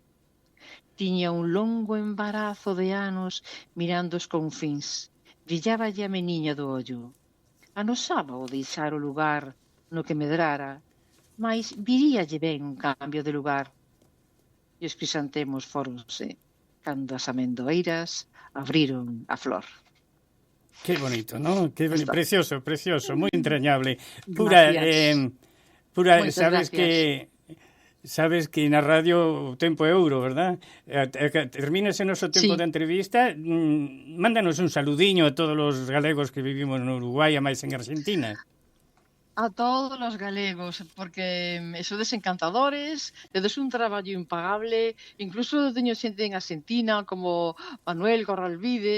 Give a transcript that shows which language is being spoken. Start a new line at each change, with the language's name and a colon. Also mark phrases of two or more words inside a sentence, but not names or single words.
Galician: Tiña un longo embarazo de anos mirando os confins. Brilláballe a meniña do ollo. Anosaba o deixar o lugar no que medrara, mais viríalle ben un cambio de lugar. E os crisantemos foronse cando as amendoeiras abriron a flor.
Spanish: Qué bonito, ¿no? Qué precioso, precioso, muy entrañable.
Galician: Pura, sabes que na radio o tempo é ouro, verdad? Termínase o noso tempo de entrevista, mándanos un saludiño a todos os galegos que vivimos no Uruguai e máis en Argentina. A todos os galegos, porque sodes encantadores, tedes un traballo impagable, incluso teño xente en Argentina, como Manuel Corralvide,